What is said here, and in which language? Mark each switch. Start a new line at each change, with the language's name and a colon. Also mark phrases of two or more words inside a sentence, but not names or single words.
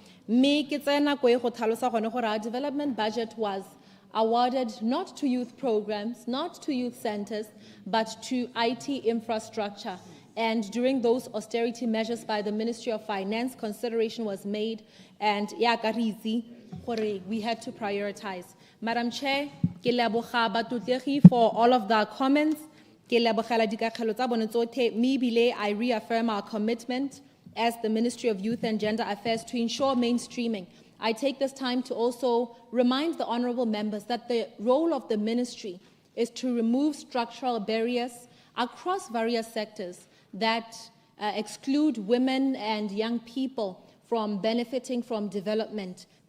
English: Our development budget was awarded not to youth programs, not to youth centers, but to IT infrastructure. And during those austerity measures by the Ministry of Finance, consideration was made, and we had to prioritize. Madam Chair,
Tswana: ke leboga batutlegi
English: for all of the comments.
Tswana: Ke lebogela dikagelo tsa bone tsotlhe, mme ebile
English: I reaffirm our commitment as the Ministry of Youth and Gender Affairs to ensure mainstreaming. I take this time to also remind the honorable members that the role of the ministry is to remove structural barriers across various sectors that exclude women and young people from benefiting from development.